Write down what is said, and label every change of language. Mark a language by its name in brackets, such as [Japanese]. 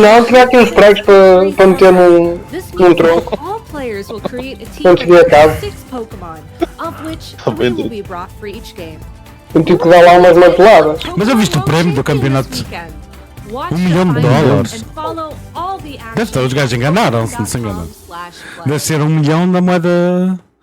[Portuguese] Não, tinha aqui uns pregos para meter num tronco. [English] all players will create a team [Portuguese] Quando cheguei a casa, [English] of 6 Pokemon, of which 3 will be brought for each game. [Portuguese] eu tive que dar lá umas marteladas. Mas eu viste o prémio do campeonato. $1 milhão de dólares. Deve estar, os gajos enganaram-se, não se enganam. Deve ser 1 milhão da moeda.